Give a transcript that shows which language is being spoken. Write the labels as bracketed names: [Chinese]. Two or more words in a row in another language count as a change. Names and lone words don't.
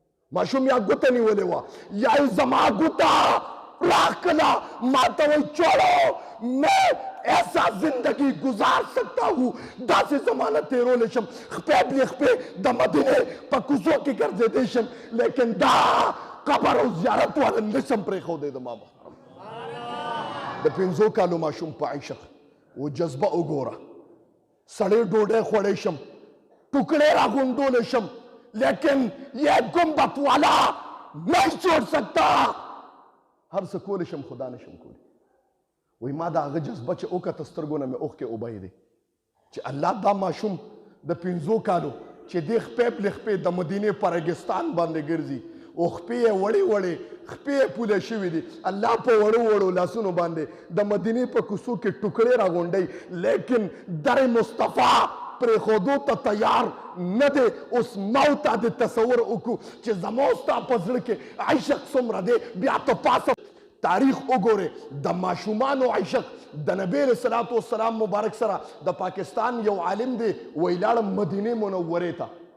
[Pashto] ماشوم یا ګوته نیولې وه یا یې زما ګوته راکړه ما ته وایي [Urdu] چوڑو میں ایسا زندگی گزار سکتا ہوں [Pashto] داسې زمانه تیرولی شم خپې بلې خپې د مدینې په کوڅو کې ګرځېدی شم لیکن دا قبر او زیارت والا نشم پرېښودی د ما محترم د 5 کالو ماشوم په عشق و جذبه وګوره سړی ډوډۍ خوړی شم ټوکړې راغونډولی شم لیکن [Urdu] یہ گنبد والا نہیں چھوڑ سکتا [Pashto] هر څه کولی شم خدا نشم کولی وای ما د هغه جذبه چې وکته سترګو نه مې اوښکې وبهېدې چې الله دا ماشوم د 5 کالو چې دې خپې پلې خپې د مدینې په ریګستان باندې ګرځي او خپې یې وړې وړې خپې یې پوله شوي دي الله په وړو وړو لاسونو باندې د مدینې په کوڅو کې ټوکړې راغونډوي لیکن در مصطفی پرېښودو ته تیار نه دی اوس موت ته د تصور وکړو چې زما ستا په زړه کې عشق څومره دی بیا ته پاسه تاریخ وګورئ د ماشومانو عشق د نبی [Arabic] علیه الصلاة والسلام [Pashto] مبارک سره د پاکستان یو عالم دی وایي لاړم مدینې منورې ته